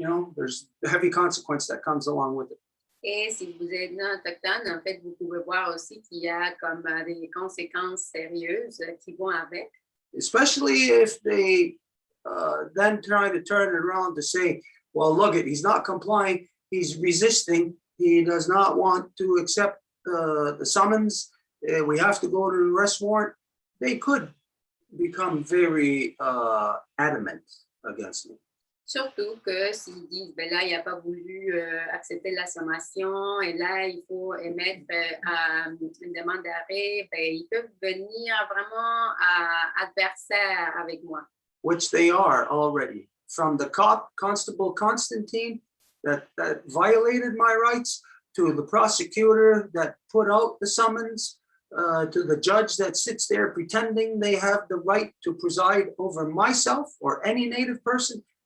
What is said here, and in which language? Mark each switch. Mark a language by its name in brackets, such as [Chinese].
[English] You know, there's a heavy consequence that comes along with it. [French] Et si vous êtes non autochtone, en fait, vous pouvez voir aussi qu'il y a comme des conséquences sérieuses qui vont avec. [English] Especially if they then try to turn it around to say, well, look, he's not complying, he's resisting, he does not want to accept the summons, we have to go to the arrest warrant. They could become very adamant against me. [French] Surtout que s'ils disent, ben là, il n'a pas voulu accepter la sommation et là, il faut émettre une demande d'arrêt, ben, ils peuvent venir vraiment adversaires avec moi. [English] Which they are already. From the Constable Constantine that violated my rights, to the prosecutor that put out the summons, to the judge that sits there pretending they have the right to preside over myself or any Native person.